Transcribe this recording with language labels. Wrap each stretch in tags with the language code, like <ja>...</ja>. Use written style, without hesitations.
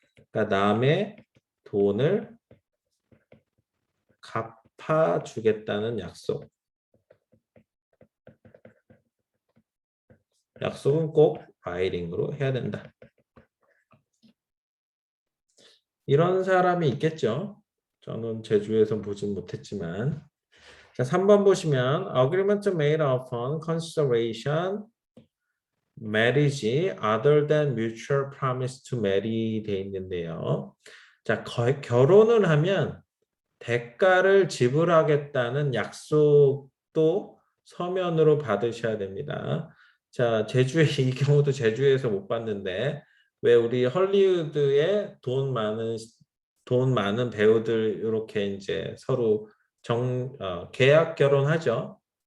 <ko>그러니까 남의 돈을 갚아주겠다는 약속. 약속은 꼭 라이팅으로 해야 된다. 이런 사람이 있겠죠. 저는 제주에서 보진 못했지만. 자, 3번 보시면</ko> <en>agreement made upon consideration marriage other than mutual promise to marry</en> <ko>돼 있는데요. 자, 결혼을 하면 대가를 지불하겠다는 약속도 서면으로 받으셔야 됩니다. 자, 제주에 이 경우도 제주에서 못 봤는데 왜 우리 헐리우드에 돈 많은 배우들 이렇게 이제 서로 계약 결혼하죠.</ko>